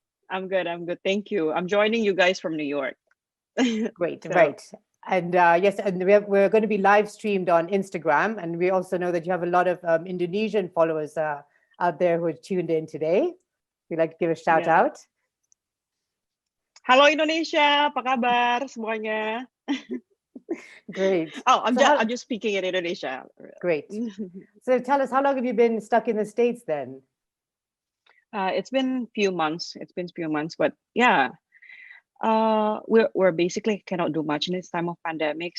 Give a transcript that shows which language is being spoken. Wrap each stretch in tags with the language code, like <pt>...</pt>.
<en>I'm good. Thank you. I'm joining you guys from New York. Great, right. And yes, and we're going to be live streamed on Instagram. And we also know that you have a lot of Indonesian followers out there who are tuned in today. We'd like to give a shout out.</en> <id>Halo Indonesia, apa kabar semuanya?</id> <en>Great. Oh, I'm just speaking in Indonesia. Great. So tell us, how long have you been stuck in the States then? It's been few months. But yeah. We're basically cannot do much in this time of pandemic.</en>